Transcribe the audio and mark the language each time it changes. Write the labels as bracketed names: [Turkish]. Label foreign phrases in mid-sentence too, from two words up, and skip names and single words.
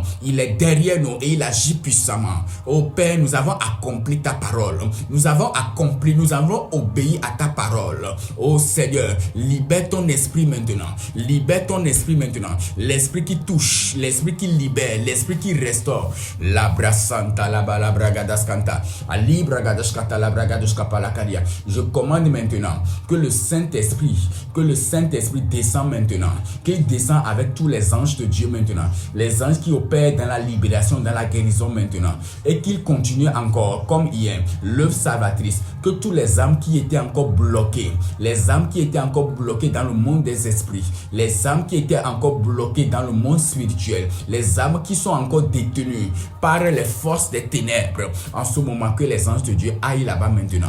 [French] Il est derrière nous et il agit puissamment. Oh Père, nous avons accompli ta parole. Nous avons accompli, nous avons obéi à ta parole. Oh Seigneur, libère ton esprit maintenant. Libère ton esprit maintenant. L'esprit qui touche, l'esprit qui libère, l'esprit qui restaure. La brasanta, la balabragadaskanta, ali bragadaskata, la bragadoskapalakaria. Je commande maintenant que le Saint-Esprit descend maintenant. Qu'il descend avec tous les anges de Dieu maintenant. Les anges qui opèrent dans la libération, dans la guérison maintenant. Et qu'il continue encore, comme hier, l'œuvre salvatrice. Que tous les âmes qui étaient encore bloquées, les âmes qui étaient encore bloquées dans le monde des esprits, les âmes qui étaient encore bloquées dans le monde spirituel, les âmes qui sont encore détenues par les forces des ténèbres, en ce moment, que les anges de Dieu aillent là-bas maintenant.